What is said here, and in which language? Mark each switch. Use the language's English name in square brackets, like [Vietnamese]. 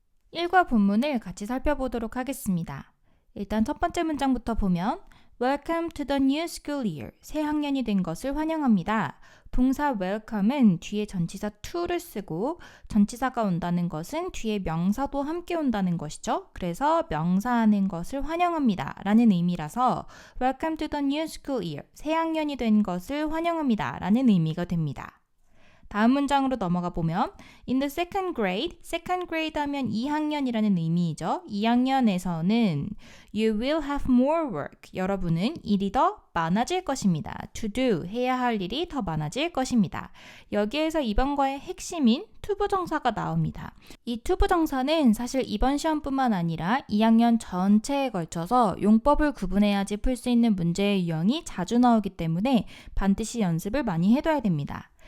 [Korean] 일과 본문을 같이 살펴보도록 하겠습니다. 일단 첫 번째 문장부터 보면 [English] Welcome to the new school year. [Korean] 새 학년이 된 것을 환영합니다. 동사 welcome은 뒤에 전치사 to를 쓰고 전치사가 온다는 것은 뒤에 명사도 함께 온다는 것이죠. 그래서 명사하는 것을 환영합니다 라는 의미라서 [English] Welcome to the new school year. [Korean] 새 학년이 된 것을 환영합니다 라는 의미가 됩니다. 다음 문장으로 넘어가 보면 [English] In the second grade [Korean] 하면 2학년이라는 의미이죠. 2학년에서는 [English] You will have more work. [Korean] 여러분은 일이 더 많아질 것입니다. [English] To do, [Korean] 해야 할 일이 더 많아질 것입니다. 여기에서 이번과의 핵심인 투부정사가 나옵니다. 이 투부정사는 사실 이번 시험뿐만 아니라 2학년 전체에 걸쳐서 용법을 구분해야지 풀 수 있는 문제의 유형이 자주 나오기 때문에 반드시 연습을 많이 해둬야 됩니다.